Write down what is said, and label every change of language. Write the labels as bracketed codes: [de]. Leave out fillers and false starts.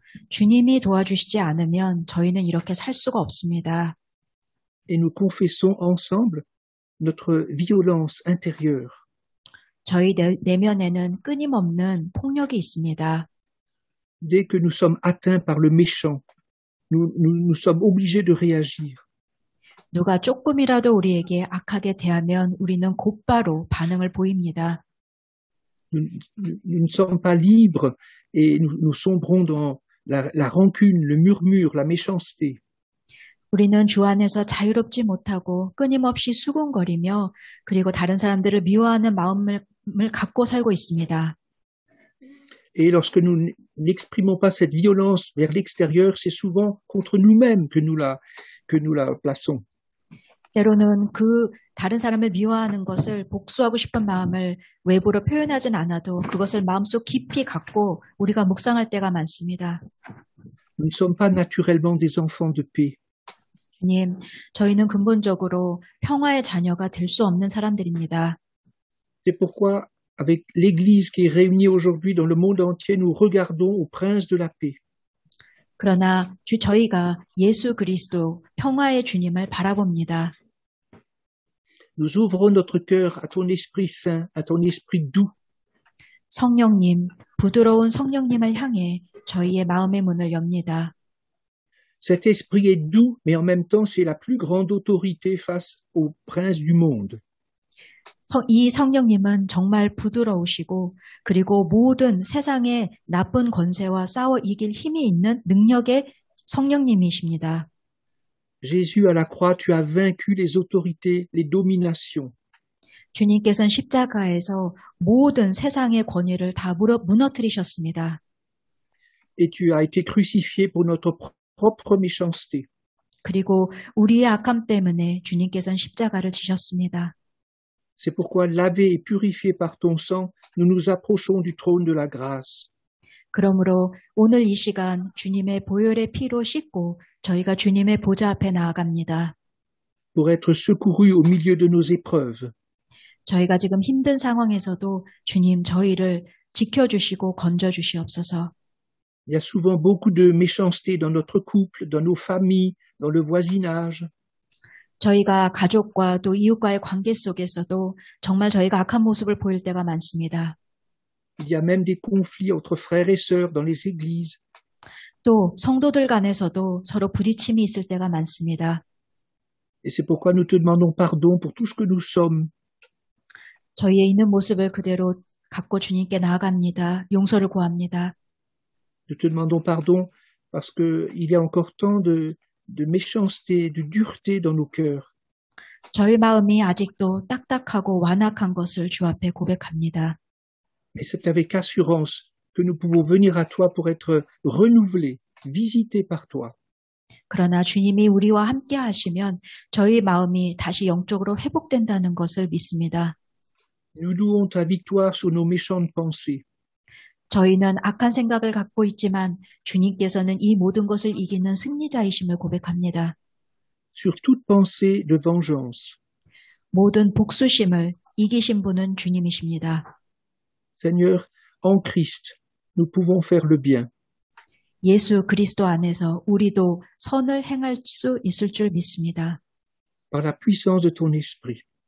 [ko] 주님이 도와주시지 않으면 저희는 이렇게 살 수가 없습니다. [fr] Et nous confessons ensemble notre violence intérieure. [ko] 저희 내면에는 끊임없는 폭력이 있습니다. [fr] Dès que nous sommes atteints par le méchant, nous sommes obligés de réagir. [ko] 누가 조금이라도 우리에게 악하게 대하면 우리는 곧바로 반응을 보입니다. [fr] Nous ne sommes pas libres et nous sombrons dans la rancune, le murmure, la méchanceté. [ko] 우리는 주 안에서 자유롭지 못하고 끊임없이 수군거리며 그리고 다른 사람들을 미워하는 마음을 갖고 살고 있습니다. [fr] Et lorsque nous n'exprimons pas cette violence vers l'extérieur, c'est souvent contre nous-mêmes que nous la plaçons. [ko] 때로는 그 다른 사람을 미워하는 것을 복수하고 싶은 마음을 외부로 표현하진 않아도 그것을 마음속 깊이 갖고 우리가 묵상할 때가 많습니다. [fr] Nous ne sommes pas naturellement des enfants de paix. [ko] 주님, 저희는 근본적으로 평화의 자녀가 될 수 없는 사람들입니다. [fr] C'est pourquoi, avec l'Église qui est réunie aujourd'hui dans le monde entier, nous regardons au Prince de la paix. [ko] 그러나 저희가 예수 그리스도 평화의 주님을 바라봅니다. [fr] Nous ouvrons notre cœur à ton Esprit Saint, à ton Esprit doux. [ko] 성령님, 부드러운 성령님을 향해 저희의 마음의 문을 엽니다. [fr] Cet esprit est doux, mais en même temps, c'est la plus grande autorité face au prince du monde. [ko] 이 성령님은 정말 부드러우시고 그리고 모든 세상의 나쁜 권세와 싸워 이길 힘이 있는 능력의 성령님이십니다. [fr] Jésus, à la croix, tu as vaincu les autorités, les dominations. [ko] 주님께서는 십자가에서 모든 세상의 권위를 다 무너뜨리셨습니다. [fr] Et tu as été crucifié pour notre propre méchanceté. [ko] 그리고 우리의 악함 때문에 주님께서는 십자가를 지셨습니다. [fr] C'est pourquoi, lavés et purifiés par ton sang, nous nous approchons du trône de la grâce. [ko] 그러므로 오늘 이 시간 주님의 보혈의 피로 씻고 저희가 주님의 보좌 앞에 나아갑니다. [fr] Pour être secourus au milieu de nos épreuves. [ko] 저희가 지금 힘든 상황에서도 주님 저희를 지켜주시고 건져주시옵소서. [fr] Il y a souvent beaucoup de méchanceté dans notre couple, dans nos familles, dans le voisinage. [ko] 저희가 가족과 또 이웃과의 관계 속에서도 정말 저희가 악한 모습을 보일 때가 많습니다. [fr] Il y a même des conflits entre frères et sœurs dans les églises. [ko] 또 성도들 간에서도 서로 부딪힘이 있을 때가 많습니다. [fr] Et c'est pourquoi nous te demandons pardon pour tout ce que nous sommes. [ko] 저희의 있는 모습을 그대로 갖고 주님께 나아갑니다. 용서를 구합니다. [fr] Nous te demandons pardon parce qu'il y a encore tant de méchanceté, de dureté dans nos cœurs. [ko] 저희 마음이 아직도 딱딱하고 완악한 것을 주 앞에 고백합니다. [fr] Mais c'est avec assurance que nous pouvons venir à toi pour être renouvelés, visités par toi. [ko] 그러나 주님이 우리와 함께 하시면 저희 마음이 다시 영적으로 회복된다는 것을 믿습니다. [fr] Nous louons ta victoire sur nos méchantes pensées. [ko] 저희는 악한 생각을 갖고 있지만 주님께서는 이 모든 것을 이기는 승리자이심을 고백합니다. [fr] Sur toute pensée de vengeance. [ko] 모든 복수심을 이기신 분은 주님이십니다. [fr] Seigneur, en Christ, nous pouvons faire le bien. [ko] 예수 그리스도 안에서 우리도 선을 행할 수 있을 줄 믿습니다. [fr] Par la puissance de ton esprit.